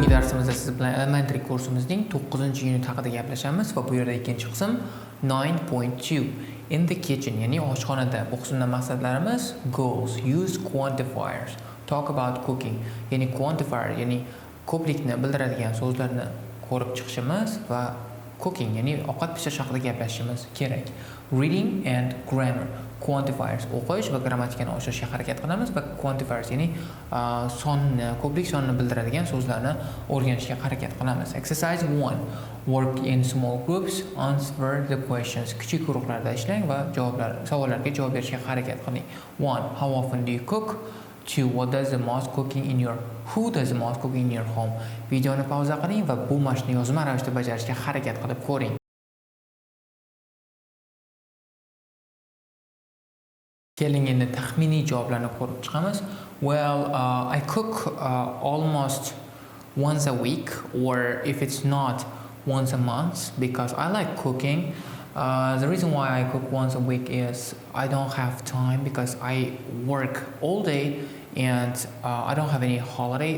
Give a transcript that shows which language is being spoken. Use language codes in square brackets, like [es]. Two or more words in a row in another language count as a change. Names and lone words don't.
[uz] darsimizda siz bilan elementary kursimizning 9-unit haqida gaplashamiz va bu yerda ikkinchi qism 9.2 [en] in the kitchen, [uz] ya'ni oshxonada. Bu qismda maqsadlarimiz [en] goals, use quantifiers, talk about cooking, [uz] ya'ni quantifier, ya'ni ko'plikni bildiradigan so'zlarni ko'rib chiqishimiz va cooking, ya'ni ovqat pishirish haqida gaplashishimiz kerak. [en] Reading and grammar, quantifiers [uz] o'qish va grammatikani oshirishga harakat qilamiz va quantifiers, ya'ni sonni, ko'plik sonini bildiradigan so'zlarni o'rganishga harakat qilamiz. [en] Exercise 1. Work in small groups, answer the questions. [uz] Kichik guruhlarda ishlang va savollarga javob berishga harakat qiling. 1. [en] How often do you cook? 2. Who does the most cooking in your home? [uz] Videoni pauza qiling va bu mashqni yozma ravishda bajarishga harakat qilib ko'ring. Keling endi taxminiy javoblarni ko'rib chiqamiz. [en] Well, I cook almost once a week, or if it's not, once a month, because I like cooking. The reason why I cook once a week is I don't have time because I work all day and I don't have any holiday.